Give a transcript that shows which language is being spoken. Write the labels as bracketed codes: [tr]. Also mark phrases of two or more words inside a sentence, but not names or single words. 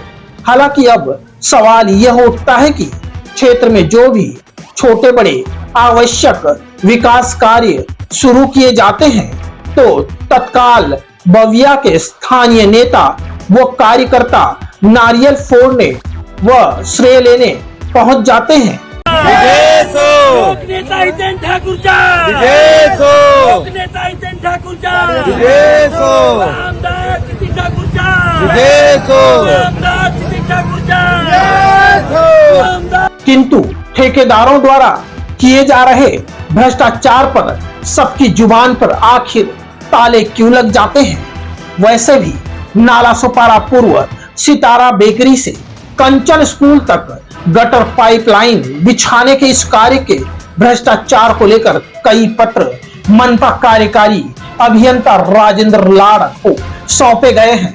[hi] हालांकि अब सवाल यह उठता है कि क्षेत्र में जो भी छोटे बड़े आवश्यक विकास कार्य शुरू किए जाते हैं तो तत्काल बविया के स्थानीय नेता व कार्यकर्ता नारियल फोड़ने व श्रेय लेने पहुंच जाते हैं। [mr] लोकनेता हितेन ठाकूरचा लोकनेता हितेन ठाकूरचा आमदार चितिन ठाकूरचा आमदार चितिन ठाकूरचा आमदार। [hi] किंतु ठेकेदारों द्वारा किए जा रहे भ्रष्टाचार पर सबकी जुबान पर आखिर ताले क्यों लग जाते हैं? वैसे भी नाला सुपारा पूर्व सितारा बेकरी से कंचन स्कूल तक गटर पाइपलाइन बिछाने के इस कार्य के भ्रष्टाचार को लेकर कई पत्र मनपा कार्यकारी अभियंता राजेंद्र लाड़ को सौंपे गए हैं।